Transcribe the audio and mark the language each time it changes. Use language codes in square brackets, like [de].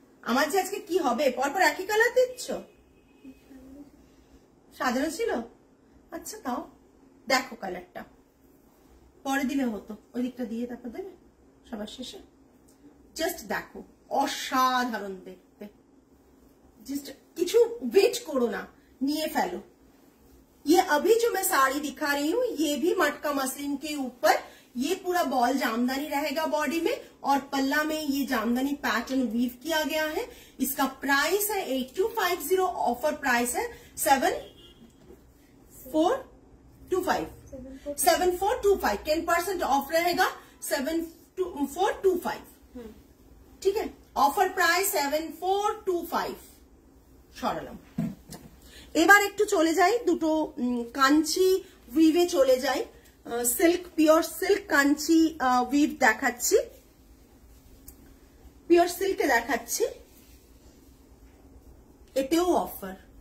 [bn] আমার যে আজকে কি হবে, পরপর একই কালার দিচ্ছ, সাজানো ছিল, আচ্ছা তাও দেখো কালারটা, পরে দিলে হতো, ওই দিকটা দিয়ে তারপর দেবে সবার শেষে। জাস্ট দেখো, অসাধারণ দেখতে, জাস্ট কিছু ওয়েট করো না, নিয়ে ফেলো। [hi] ये अभी जो मैं साड़ी दिखा रही हूँ, ये भी मटका मसलिन के ऊपर ये पूरा बॉल जामदानी रहेगा बॉडी में, और पल्ला में ये जामदानी पैटर्न वीव किया गया है। इसका प्राइस है 8250, ऑफर प्राइस है 7425, 10% ऑफ रहेगा 7425, ठीक है। Offer price 7425 [bn] সরালাম। এবার একটু চলে যাই, দুটো কাঞ্চি উইভে চলে যাই, silk, pure silk Kanchi we've দেখাচ্ছি, পিওর সিল্কে দেখাচ্ছি, এতেও অফার।